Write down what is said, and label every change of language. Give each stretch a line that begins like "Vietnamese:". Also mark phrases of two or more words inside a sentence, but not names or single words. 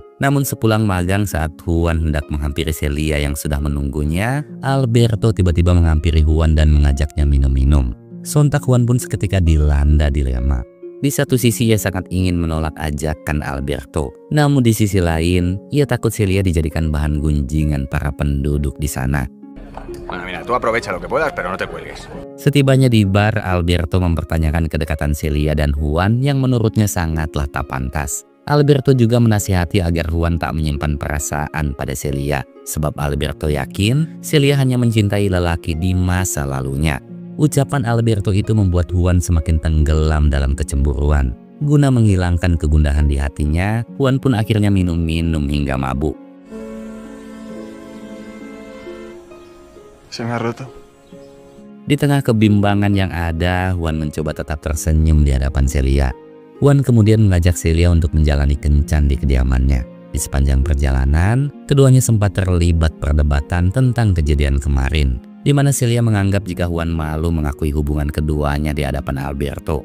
Indonesian: Namun sepulang magang saat Juan hendak menghampiri Celia yang sudah menunggunya, Alberto tiba-tiba menghampiri Juan dan mengajaknya minum-minum. Sontak Juan pun seketika dilanda dilema. Di satu sisi ia sangat ingin menolak ajakan Alberto. Namun di sisi lain, ia takut Celia dijadikan bahan gunjingan para penduduk di sana.
Spanish: Bueno, mira, tú aprovecha lo que puedas, pero no te cuelgues.
Indonesian: Setibanya di bar, Alberto mempertanyakan kedekatan Celia dan Juan yang menurutnya sangatlah tak pantas. Alberto juga menasihati agar Juan tak menyimpan perasaan pada Celia, sebab Alberto yakin Celia hanya mencintai lelaki di masa lalunya. Ucapan Alberto itu membuat Juan semakin tenggelam dalam kecemburuan. Guna menghilangkan kegundahan di hatinya, Juan pun akhirnya minum-minum hingga mabuk.
Spanish: Se me ha roto.
Indonesian: Di tengah kebimbangan yang ada, Juan mencoba tetap tersenyum di hadapan Celia. Juan kemudian mengajak Celia untuk menjalani kencan di kediamannya. Di sepanjang perjalanan, keduanya sempat terlibat perdebatan tentang kejadian kemarin, di mana Celia menganggap jika Juan malu mengakui hubungan keduanya di hadapan Alberto.